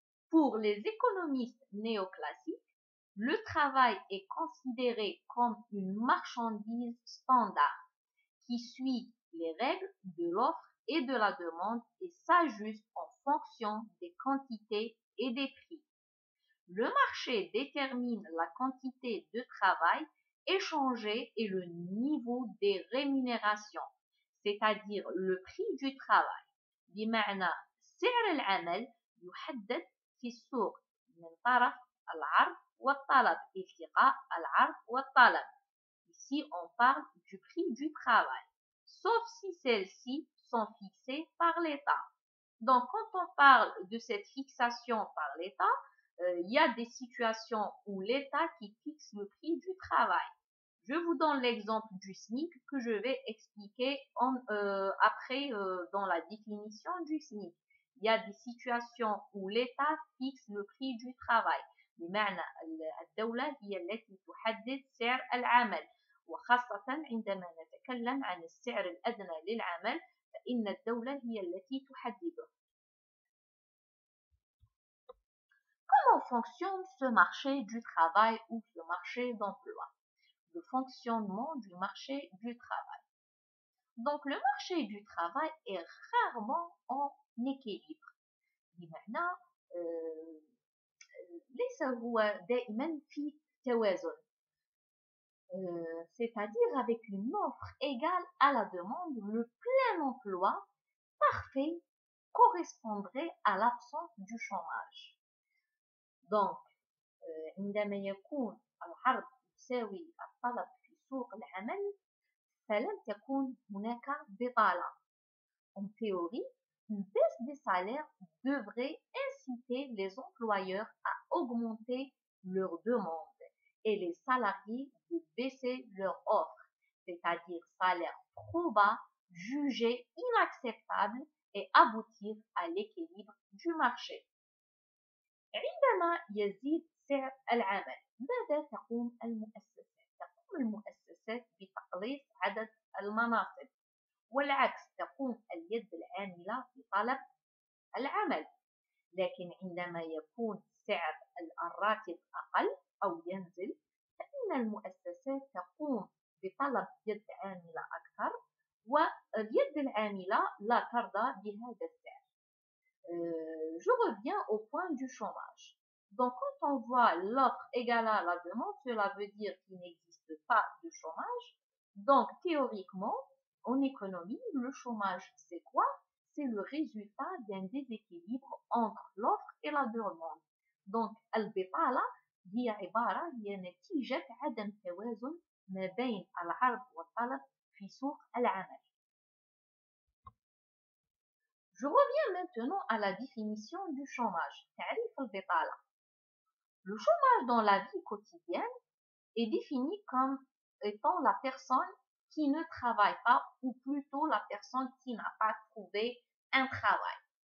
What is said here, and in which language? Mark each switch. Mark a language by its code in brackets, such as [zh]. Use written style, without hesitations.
[fr] Pour les économistes néoclassiques, le travail est considéré comme une marchandise standard qui suit les règles de l'offre et de la demande et s'ajuste en fonction des quantités et des prix. Le marché détermine la quantité de travail échangé et le niveau des rémunérations, c'est-à-dire le prix du travail. [ar] بمعنى سعر العمل يحدد في السوق من طرف العرض والطلب اتفاق العرض والطلب. [fr] Ici, on parle du prix du travail, sauf si celles-ci sont fixées par l'État. Donc, quand on parle de cette fixation par l'État, il y a des situations où l'État qui fixe le prix du travail. Je vous donne l'exemple du SMIC que je vais expliquer après dans la définition du SMIC. Il y a des situations où l'État fixe le prix du travail. [ar] بمعنى الدولة هي التي تحدد سعر العمل وخاصة عندما نتكلم عن السعر الأدنى للعمل فإن الدولة هي التي تحدده. [fr] Comment fonctionne ce marché du travail ou ce marché d'emploi? Le fonctionnement du marché du travail. Donc, le marché du travail est rarement en équilibre. [ar] بمعنى ليس هو دائما في توازن. [fr] C'est-à-dire avec une offre égale à la demande, le plein emploi parfait correspondrait à l'absence du chômage. [ar] Donc, عندما يكون العرض يساوي الطلب في سوق العمل فلن تكون هناك بطالة. [fr] En théorie, une baisse des salaires devrait inciter les employeurs à augmenter leurs demandes et les salariés de baisser leur offre, c'est-à-dire salaire trop bas, jugé inacceptable et aboutir à l'équilibre du marché. [ar] عندما يزيد سعر العمل ماذا تقوم المؤسسات؟ تقوم المؤسسات بتقليص عدد المناصب والعكس تقوم اليد العاملة بطلب العمل. لكن عندما يكون سعر الراتب أقل أو ينزل فإن المؤسسات تقوم بطلب يد عاملة أكثر واليد العاملة لا ترضى بهذا السعر. [fr] Je reviens au point du chômage. Donc, quand on voit l'offre égale à la demande, cela veut dire qu'il n'existe pas de chômage. Donc, théoriquement, en économie, le chômage, c'est quoi? C'est le résultat d'un déséquilibre entre l'offre et la demande. Donc, البطالة هي عبارة هي نتيجة عدم توازن ما بين العرض والطلب في سوق العمل. Je reviens maintenant à la définition du chômage. [ar] تعريف البطالة. [fr] Le chômage dans la vie quotidienne est défini comme étant la personne qui ne travaille pas ou plutôt la personne qui n'a pas trouvé un travail.